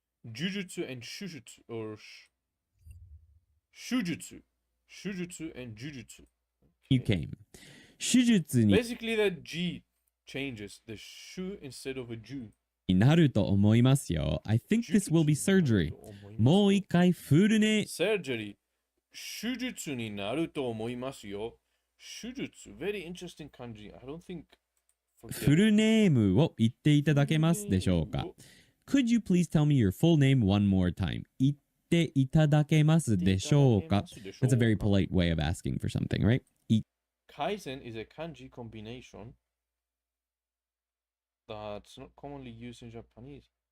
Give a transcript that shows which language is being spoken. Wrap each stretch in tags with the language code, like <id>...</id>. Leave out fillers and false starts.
<en>Jujutsu and Shujutsu, or Shujutsu. Shujutsu and Jujutsu. Okay. You came.</en> <ja>Shujutsu ni...</ja> <en>Basically the G changes. The Shu instead of a Ju.</en> <ja>なると思いますよ。</ja> <en>I think this will be surgery.</en> <ja>もう一回フルネ...</ja> <en>Surgery.</en> <ja>手術になると思いますよ。</ja> <en>手術 very interesting kanji. I don't think...</en> <ja>フルネームを言っていただけますでしょうか</ja> <en>Could you please tell me your full name one more time?</en> <ja>言っていただけますでしょうか</ja> <en>That's a very polite way of asking for something, right? Kaizen is a kanji combination that's not commonly used in Japanese.</en>